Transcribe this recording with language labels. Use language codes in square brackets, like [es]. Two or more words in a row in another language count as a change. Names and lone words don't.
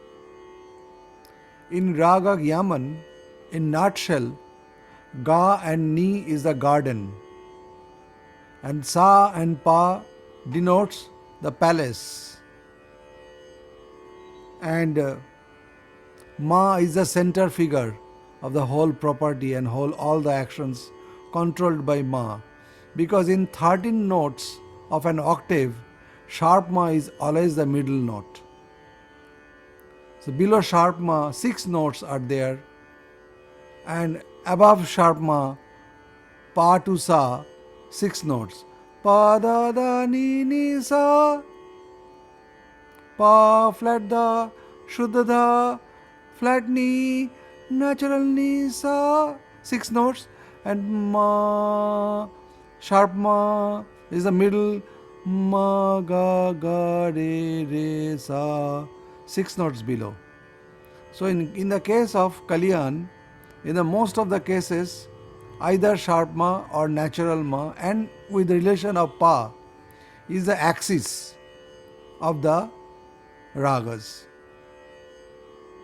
[en] In Raga Yaman, in nutshell, Ga and Ni is the garden, and Sa and Pa denotes the palace, and Ma is the center figure of the whole property and all the actions controlled by Ma, because in 13 notes of an octave, sharp Ma is always the middle note. So below sharp Ma, 6 notes are there, and above sharp Ma, Pa to Sa, 6 notes. Pa da da ni ni sa, Pa flat da, shuddha da, flat ni, natural ni sa, 6 notes, and Ma, sharp Ma is the middle, Ma ga ga re re sa, 6 notes below. So in the case of Kalyan, in the most of the cases, either sharp Ma or natural Ma, and with the relation of Pa, is the axis of the ragas.